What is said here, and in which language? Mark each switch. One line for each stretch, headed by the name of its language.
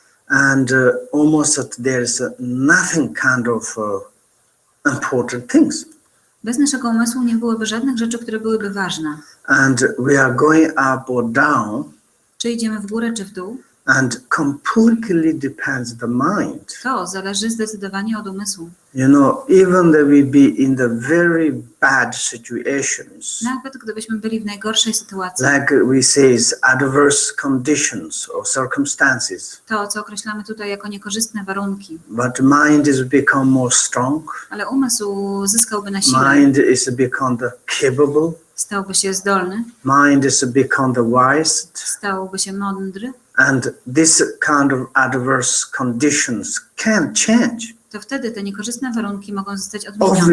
English: and almost there's nothing kind of important things.
Polish: Bez naszego umysłu nie byłoby żadnych rzeczy, które byłyby ważne.
English: And we are going up or down,
Polish: Czy idziemy w górę, czy w dół,
English: and completely depends the mind.
Polish: to zależy zdecydowanie od umysłu.
English: You know, even though we be in the very bad situations,
Polish: Nawet gdybyśmy byli w najgorszej sytuacji,
English: like we say, adverse conditions or circumstances,
Polish: to, co określamy tutaj jako niekorzystne warunki,
English: but mind is become more strong,
Polish: ale umysł zyskałby na sile,
English: mind is become the capable,
Polish: stałby się zdolny,
English: mind is become the wise,
Polish: stałby się mądry,
English: and this kind of adverse conditions can change,
Polish: to wtedy te niekorzystne warunki mogą zostać odmienione.